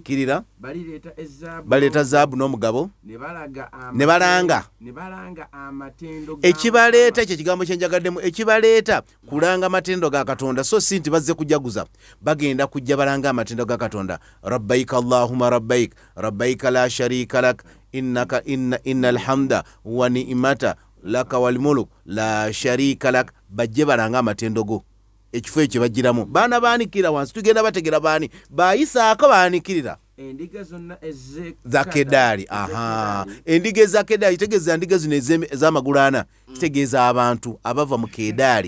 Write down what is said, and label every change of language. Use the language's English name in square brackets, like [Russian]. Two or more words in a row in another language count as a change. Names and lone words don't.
[Ganda] Kirira baleeta zaabu n'omugabo ne balanga ekibaleeta ekyo ekigambo kyenjagaddemu ekibaleeta kulanga amatendo ga Katonda so si nti bazze kujaguza bagenda kujja balanga amatendo ga Katonda. [Arabic] لبيك اللهم لبيك لبيك لا شريك لك إن الحمد والنعمة لك والملك لا شريك لك. [Ganda] Bajje balanga amatendo go ekifo ekyo bagiramu. Baana baanikira wansi tugenda bategera baani baayisaako baanikirira endiga zonna za Kedaali. Endiga eza Kedaali kitegeeza ndiga zino ez'amagulu 4 kitegeeza abantu abava mu Kedaali.